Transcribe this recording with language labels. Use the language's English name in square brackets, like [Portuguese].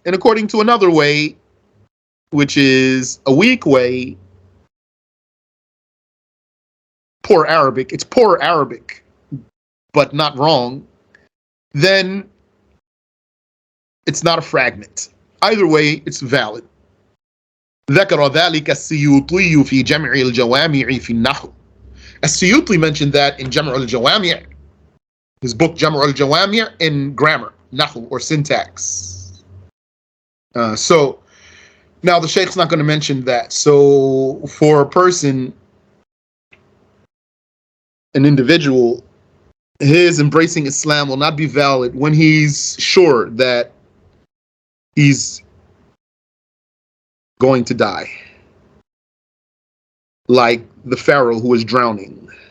[English] And according to another way, which is a weak way, poor Arabic, it's poor Arabic, but not wrong, then it's not a fragment. Either way, it's valid. [Arabic] ذكر ذلك السيوطي في جمع الجوامع في النحو. [English] السيوطي mentioned that in جمع الجوامع, his book جمع الجوامع, in grammar, نحو, or syntax. So now the Shaykh's not going to mention that. So for a person, an individual, his embracing Islam will not be valid when he's sure that he's going to die, like the Pharaoh who was drowning,